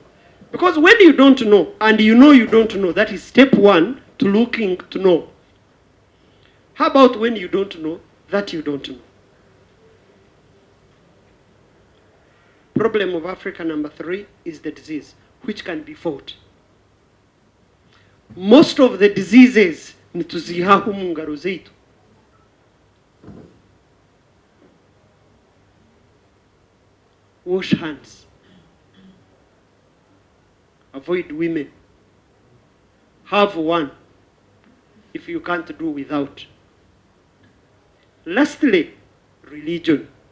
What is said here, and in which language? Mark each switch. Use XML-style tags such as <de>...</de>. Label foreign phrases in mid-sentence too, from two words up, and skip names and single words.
<en>Because when you don't know, and you know you don't know, that is step 1 to looking to know. How about when you don't know that you don't know? Problem of Africa number 3 is the disease, which can be fought. most of the diseases</en> <nyn>nituzihaho mu ngaro zeitu.</nyn> <en>Wash hands. Avoid women. Have one if you can't do without. Lastly, religion.</en>